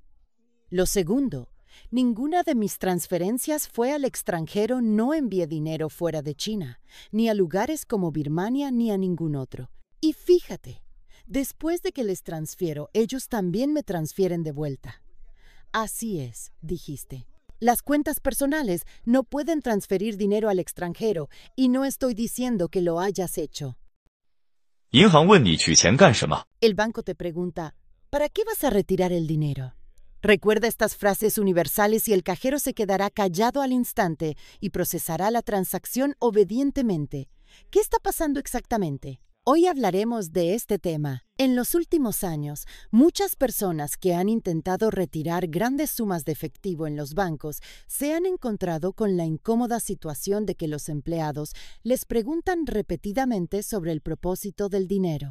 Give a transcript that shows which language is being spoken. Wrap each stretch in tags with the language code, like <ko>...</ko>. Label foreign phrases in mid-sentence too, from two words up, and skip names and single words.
<es>Lo segundo, ninguna de mis transferencias fue al extranjero, no envié dinero fuera de China, ni a lugares como Birmania ni a ningún otro. Y fíjate, después de que les transfiero, ellos también me transfieren de vuelta. Así es, dijiste. Las cuentas personales no pueden transferir dinero al extranjero y no estoy diciendo que lo hayas hecho.</es> <zh>银行问你取钱干什么？</zh> <es>El banco te pregunta, ¿para qué vas a retirar el dinero? Recuerda estas frases universales y el cajero se quedará callado al instante y procesará la transacción obedientemente. ¿Qué está pasando exactamente? Hoy hablaremos de este tema. En los últimos años, muchas personas que han intentado retirar grandes sumas de efectivo en los bancos se han encontrado con la incómoda situación de que los empleados les preguntan repetidamente sobre el propósito del dinero.</es>